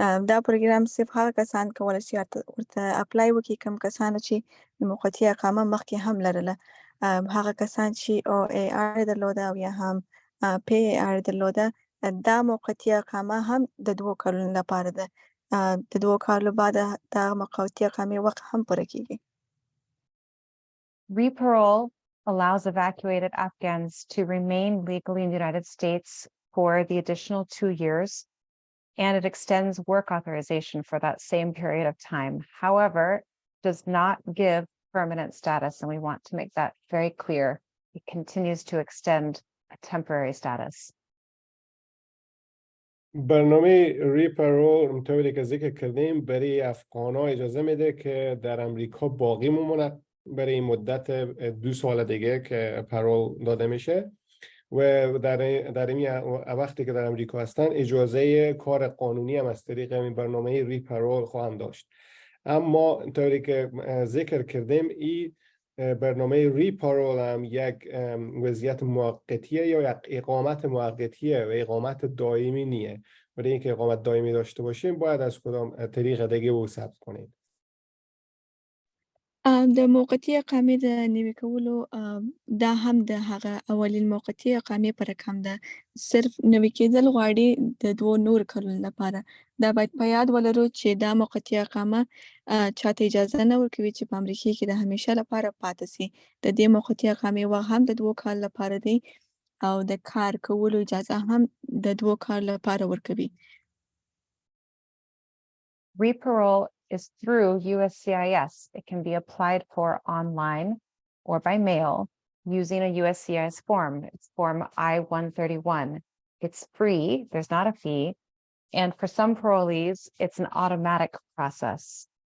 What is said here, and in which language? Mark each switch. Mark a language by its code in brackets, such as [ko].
[ps] دا پروګرام صرف هغه کسان کولی شي ورته اپلای وکړي کوم کسانو چې د موقتي اقامه مخکې هم لرله. هغه کسان چې OAR درلوده او یا هم PAR درلوده، دا موقتي اقامه هم د 2 کلونو لپاره ده. د 2 کالو بعد دا موقتي اقامې وخت هم پوره کیږي. [en] Re-parole allows evacuated Afghans to remain legally in the United States for the additional 2 years, and it extends work authorization for that same period of time. However, does not give permanent status, and we want to make that very clear. It continues to extend a temporary status. [fa] برنامه ری-پرول اونطوری که ذکر کردیم برای افغان‌ها اجازه میده که در امریکا باقی بمونن برای این مدت 2 سال دیگه که پرول داده میشه و در این وقتی که در امریکا هستن اجازه کار قانونی هم از طریق این برنامه ری-پرول خواهند داشت. اما طوری که ذکر کردیم این برنامه ری-پرول هم یک وضعیت موقتیه یا یک اقامت موقتیه و اقامت دائمی نیه. برای اینکه اقامت دائمی داشته باشیم باید از کدام طریق دیگه او ثبت کنیم. [ps] د موقتي اقامې د نوي کولو دا هم د هغه اولین موقتي اقامې په رقم ده. صرف نوي کېدل غواړي د 2 نور کلونو لپاره. دا باید په یاد ولرو چې دا موقتي اقامه چاته اجازه نه ورکوي چې په امریکا کې د همیشه لپاره پاتې سي. د دې موقتي اقامې وخت هم د 2 کال لپاره دی او د کار کولو اجازه هم د 2 کال لپاره ورکوي. [en] Re-parole is through USCIS. It can be applied for online or by mail using a USCIS form. It's form I-131. It's free, there's not a fee. And for some parolees, it's an automatic process.